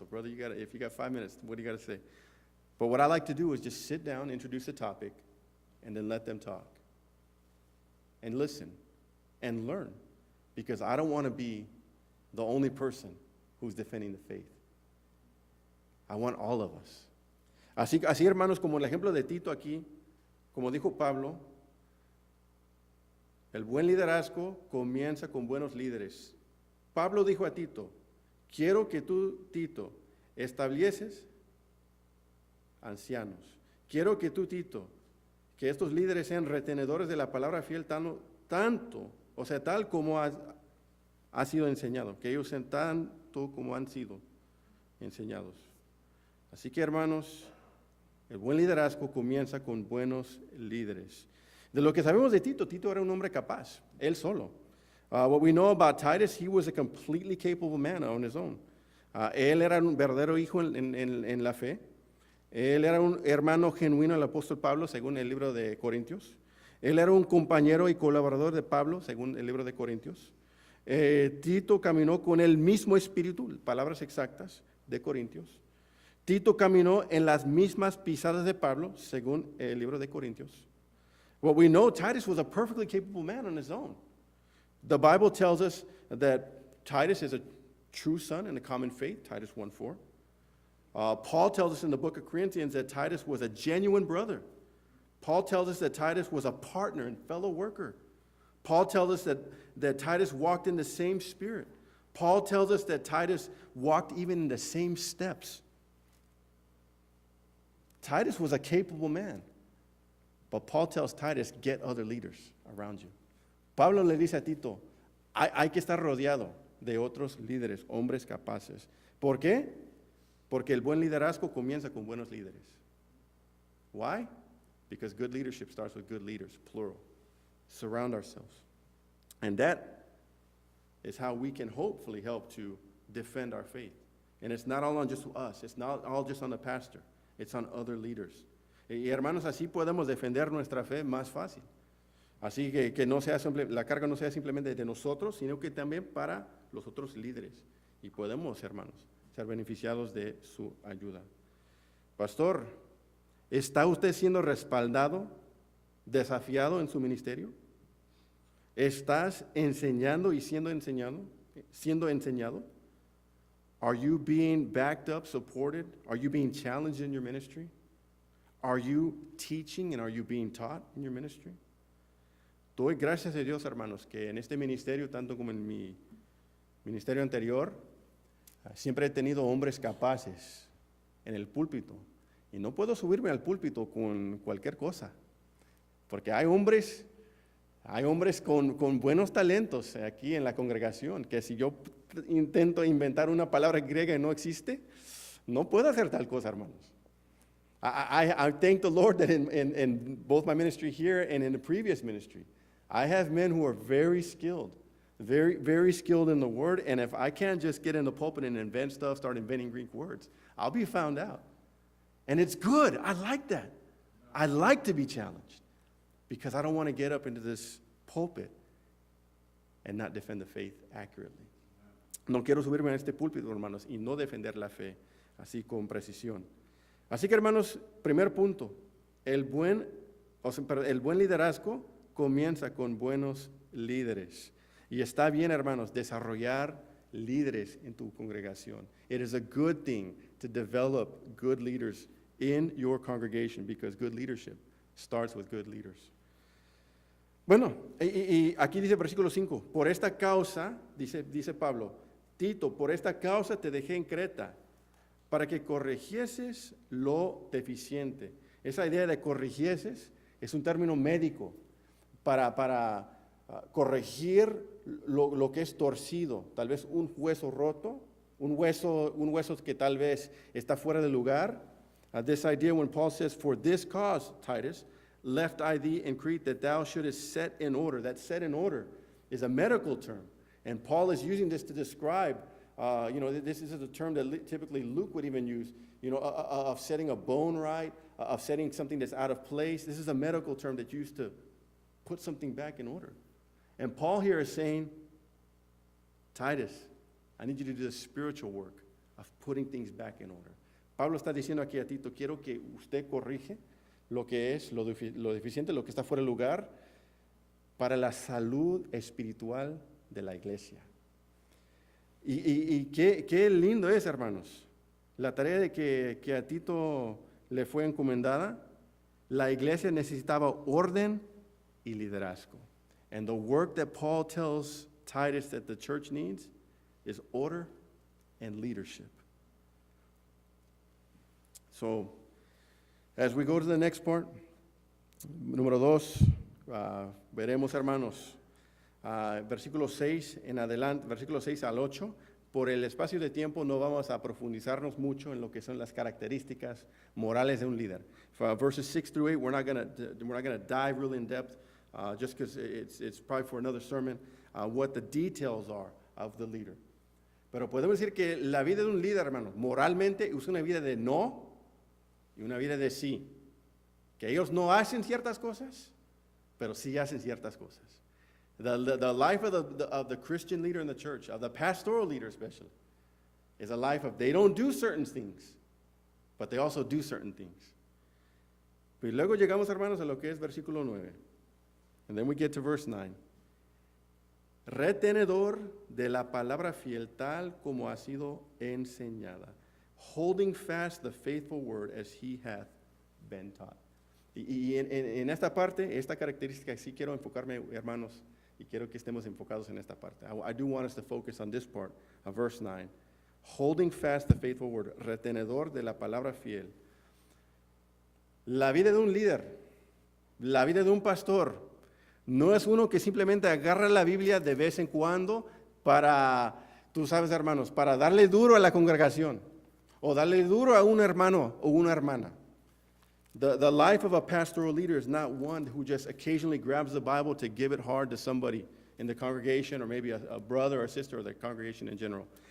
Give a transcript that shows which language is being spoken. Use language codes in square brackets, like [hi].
[en] So, brother, if you got 5 minutes, what do you got to say? But what I like to do is just sit down, introduce a topic, and then let them talk. And listen and learn. Because I don't want to be the only person who's defending the faith. I want all of us. [es] Así, hermanos, como el ejemplo de Tito aquí, como dijo Pablo, el buen liderazgo comienza con buenos líderes. Pablo dijo a Tito, quiero que tú, Tito, estableces ancianos. Quiero que tú, Tito, que estos líderes sean retenedores de la palabra fiel tal como ha sido enseñado, que ellos sean tanto como han sido enseñados. Así que, hermanos, el buen liderazgo comienza con buenos líderes. De lo que sabemos de Tito, Tito era un hombre capaz, él solo. [en] What we know about Titus, he was a completely capable man on his own. [es] Él era un verdadero hijo en la fe. Él era un hermano genuino del apóstol Pablo, según el libro de Corintios. Él era un compañero y colaborador de Pablo, según el libro de Corintios. Tito caminó con el mismo espíritu, palabras exactas, de Corintios. Tito caminó en las mismas pisadas de Pablo, según el libro de Corintios. [en] What we know, Titus was a perfectly capable man on his own. The Bible tells us that Titus is a true son in the common faith, Titus 1:4. Paul tells us in the book of Corinthians that Titus was a genuine brother. Paul tells us that Titus was a partner and fellow worker. Paul tells us that Titus walked in the same spirit. Paul tells us that Titus walked even in the same steps. Titus was a capable man. But Paul tells Titus, get other leaders around you. [es] Pablo le dice a Tito, hay que estar rodeado de otros líderes, hombres capaces. ¿Por qué? Porque el buen liderazgo comienza con buenos líderes. [en] Why? Because good leadership starts with good leaders, plural. Surround ourselves. And that is how we can hopefully help to defend our faith. And it's not all on just us. It's not all just on the pastor. It's on other leaders. [es] Y hermanos, así podemos defender nuestra fe más fácil. Así que no sea la carga no sea simplemente de nosotros, sino que también para los otros líderes. Y podemos, hermanos, ser beneficiados de su ayuda. Pastor, ¿está usted siendo respaldado, desafiado en su ministerio? ¿Estás enseñando y siendo enseñado? siendo enseñado? [en] Are you being backed up, supported? Are you being challenged in your ministry? Are you teaching and are you being taught in your ministry? [es] Doy gracias a Dios, hermanos, que en este ministerio, tanto como en mi ministerio anterior, siempre he tenido hombres capaces en el púlpito. Y no puedo subirme al púlpito con cualquier cosa, porque hay hombres con buenos talentos aquí en la congregación, que si yo intento inventar una palabra griega y no existe, no puedo hacer tal cosa, hermanos. [en] I thank the Lord that in both my ministry here and in the previous ministry, I have men who are very skilled, very, very skilled in the word, and if I can't just get in the pulpit and invent stuff, start inventing Greek words, I'll be found out. And it's good. I like that. I like to be challenged because I don't want to get up into this pulpit and not defend the faith accurately. [es] No quiero subirme a este púlpito, hermanos, y no defender la fe así con precisión. Así que, hermanos, primer punto, el buen liderazgo comienza con buenos líderes. Y está bien, hermanos, desarrollar líderes en tu congregación. [en] It is a good thing to develop good leaders in your congregation because good leadership starts with good leaders. [es] Bueno, y aquí dice versículo 5, por esta causa, dice Pablo, Tito, por esta causa te dejé en Creta, para que corrigieses lo deficiente. Esa idea de corrigieses es un término médico para corregir lo que es torcido, tal vez un hueso roto, un hueso que tal vez está fuera de lugar. [en] This idea when Paul says, for this cause, Titus, left I thee in Crete that thou shouldest set in order. That set in order is a medical term. And Paul is using this to describe, this is a term that typically Luke would even use, of setting a bone right, of setting something that's out of place. This is a medical term that's used to put something back in order. And Paul here is saying, Titus, I need you to do the spiritual work of putting things back in order. [es] Pablo está diciendo aquí a Tito, quiero que usted corrige lo que es lo deficiente, lo que está fuera de lugar, para la salud espiritual de la iglesia. Y qué lindo es, hermanos, la tarea de que a Tito le fue encomendada. La iglesia necesitaba orden y liderazgo. [en] And the work that Paul tells Titus that the church needs is order and leadership. So, as we go to the next part, [es] número 2, veremos, hermanos, versículo 6 en adelante, versículo 6 al 8. Por el espacio de tiempo no vamos a profundizarnos mucho en lo que son las características morales de un líder. [en] Verses 6 through 8, we're not going to dive really in depth, just because it's probably for another sermon, what the details are of the leader. [es] Pero podemos decir que la vida de un líder, hermanos, moralmente es una vida de no y una vida de sí. Que ellos no hacen ciertas cosas, pero sí hacen ciertas cosas. [en] The life of the Christian leader in the church, of the pastoral leader especially, is a life of they don't do certain things, but they also do certain things. [es] Y luego llegamos, hermanos, a lo que es versículo 9. [en] And then we get to verse 9. [es] Retenedor de la palabra fiel tal como ha sido enseñada, [en] holding fast the faithful word as he hath been taught. [es] Y en esta parte, esta característica, sí quiero enfocarme, hermanos, y quiero que estemos enfocados en esta parte. [en] I do want us to focus on this part of verse 9. Holding fast the faithful word, [es] retenedor de la palabra fiel. La vida de un líder, la vida de un pastor, no es uno que simplemente agarra la Biblia de vez en cuando para, tú sabes, hermanos, para darle duro a la congregación o darle duro a un hermano o una hermana. [en] The life of a pastoral leader is not one who just occasionally grabs the Bible to give it hard to somebody in the congregation or maybe a brother or sister or the congregation in general.